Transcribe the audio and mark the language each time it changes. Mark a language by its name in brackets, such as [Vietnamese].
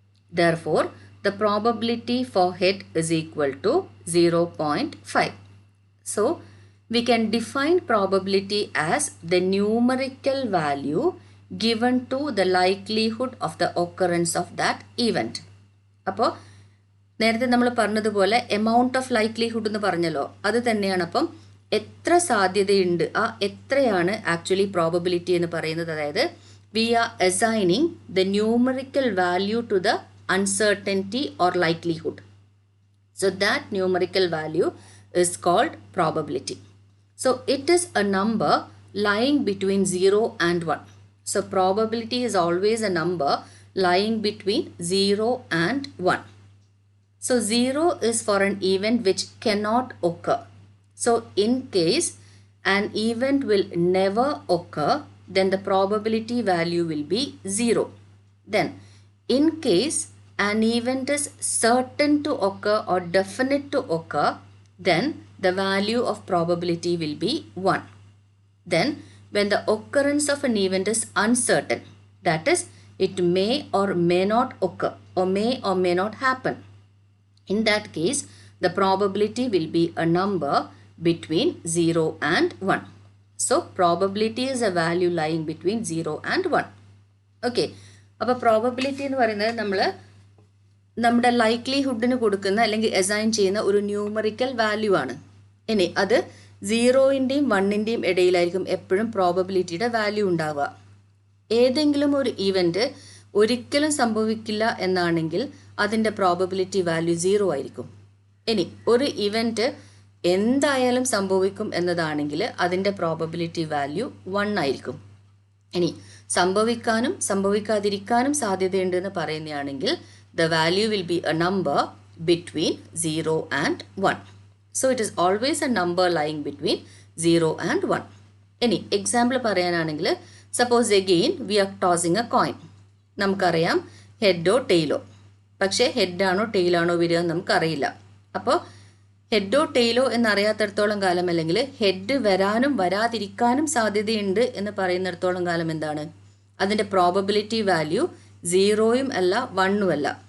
[English] Therefore, the probability for head is equal to 0.5. So, we can define probability as the numerical value given to the likelihood of the occurrence of that event. [Malayalam] അപ്പോൾ നേരത്തെ നമ്മൾ പറഞ്ഞതുപോലെ amount of likelihood എന്ന് പറഞ്ഞല്ലോ, അത് തന്നെയാണ്. അപ്പം എത്ര സാധ്യതയുണ്ട്, ആ എത്രയാണ് ആക്ച്വലി പ്രോബബിലിറ്റി എന്ന് പറയുന്നത്. [English] അതായത് we are assigning the numerical value to the uncertainty or likelihood. So that numerical value is called probability. So it is a number lying between 0 and 1. So probability is always a number lying between 0 and 1. So 0 is for an event which cannot occur. So in case an event will never occur, then the probability value will be 0. Then in case an event is certain to occur or definite to occur, then the value of probability will be 1. Then when the occurrence of an event is uncertain, that is, it may or may not occur or may not happen. In that case, the probability will be a number between 0 and 1. So, probability is a value lying between 0 and 1. Okay. [Malayalam] അപ്പോൾ probability എന്ന് പറയുന്നത് നമ്മുടെ ലൈക്ലിഹുഡിന് കൊടുക്കുന്ന അല്ലെങ്കിൽ assign ചെയ്യുന്ന ഒരു numerical value ആണ്. ഇനി അത് 0ൻ്റെയും 1ൻ്റെയും ഇടയിലായിരിക്കും എപ്പോഴും പ്രോബബിലിറ്റിയുടെ വാല്യൂ ഉണ്ടാവുക. ഏതെങ്കിലും ഒരു ഇവൻറ്റ് ഒരിക്കലും സംഭവിക്കില്ല എന്നാണെങ്കിൽ അതിൻ്റെ പ്രോബബിലിറ്റി വാല്യൂ 0 ആയിരിക്കും. ഇനി ഒരു ഇവൻറ്റ് എന്തായാലും സംഭവിക്കും എന്നതാണെങ്കിൽ അതിൻ്റെ പ്രോബബിലിറ്റി വാല്യൂ 1 ആയിരിക്കും. ഇനി സംഭവിക്കാനും സംഭവിക്കാതിരിക്കാനും സാധ്യതയുണ്ട് എന്ന് പറയുന്നതാണെങ്കിൽ [English] the value will be a number between 0 and 1. So it is always a number lying between 0 and 1. [Malayalam] ഇനി എക്സാമ്പിൾ പറയാനാണെങ്കിൽ [English] Suppose again we are tossing a coin. [Malayalam] നമുക്കറിയാം ഹെഡോ ടെയിലോ, പക്ഷേ ഹെഡാണോ ടെയിലാണോ വരിക എന്ന് നമുക്കറിയില്ല. അപ്പോൾ ഹെഡോ ടെയിലോ എന്നറിയാത്തിടത്തോളം കാലം അല്ലെങ്കിൽ ഹെഡ് വരാനും വരാതിരിക്കാനും സാധ്യതയുണ്ട് എന്ന് പറയുന്നിടത്തോളം കാലം എന്താണ് അതിൻ്റെ പ്രോബബിലിറ്റി വാല്യൂ 0യും അല്ല 1ഉം അല്ല.